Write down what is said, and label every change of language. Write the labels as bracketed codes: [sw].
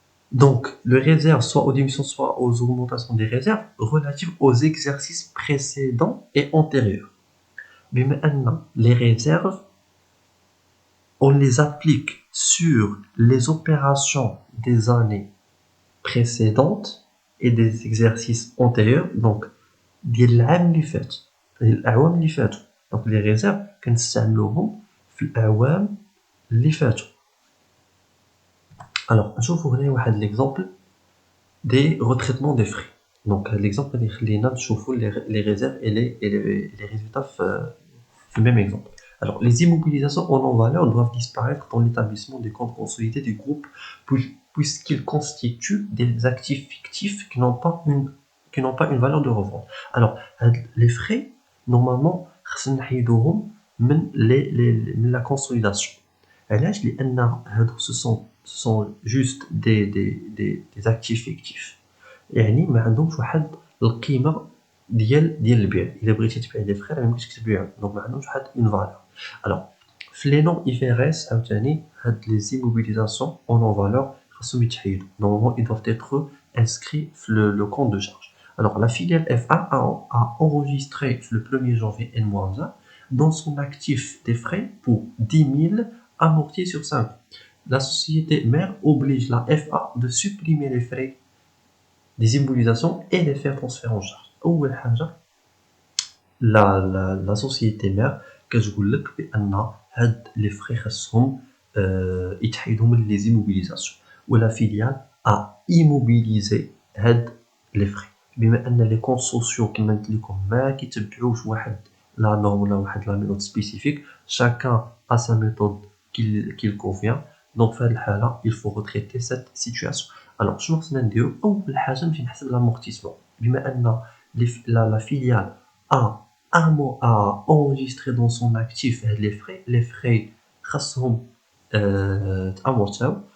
[fr] Donc, le réserve, soit aux diminutions, soit aux augmentations des réserves relatives aux exercices précédents et antérieurs. Mais maintenant, les réserves, on les applique sur les opérations des années précédentes et des exercices antérieurs. Donc, donc les réserves, [ar] كنستعملوهم في الأعوام اللي فاتوا. [fr] Alors, [ar] نشوفوا هنا واحد [fr] l'exemple des retraitements des frais. Donc, l'exemple [ar] اللي خلينا نشوفوا [fr] les réserves et les résultats في le même exemple. Alors, les immobilisations en non-valeur doivent disparaître dans l'établissement des comptes consolidés du groupe puisqu'ils constituent des actifs fictifs qui n'ont pas une valeur de revente. Alors, les frais, normalement, [ar] خصنا نحيدوهم من [fr] la consolidation. [ar] علاش؟ لأن [fr] ce sont juste des actifs fictifs. [ar] يعني ما عندهمش واحد القيمة ديال البيع. إلا بغيتي تبيع دي فخير ما يمكنش تبيعهم. دونك ما عندهمش واحد [fr] une valeur. Alors, في les noms IFRS [ar] عاوتاني هاد [fr] les immobilisations en non-valeur [ar] خاصهم يتحيدوا. [fr] Normalement, ils doivent être inscrits في le compte de charge. Alors, la filiale FA a enregistré le 1er janvier N-1 dans son actif des frais pour 10 000 amortis sur 5 ans. La société mère oblige la FA de supprimer les frais des immobilisations et les faire transférer en charge. [ar] أول حاجة [fr] la société mère [ar] كتقول لك بأن هاد les frais خاصهم يتحيدوا من les immobilisations. و [fr] la filiale a immobilisé [ar] هاد les frais. بما أن les comptes sociaux كما قلت لكم ما كيتبعوش واحد [fr] la norme ou la méthode spécifique. Chacun a sa méthode qu'il convient. Donc, là, il faut retraiter cette situation. Alors, je pense que [ar] أول حاجة نمشي نحسب [fr] l'amortissement. بما أن la filiale a enregistré dans son actif les frais [ar] خاصهم [fr] amortir.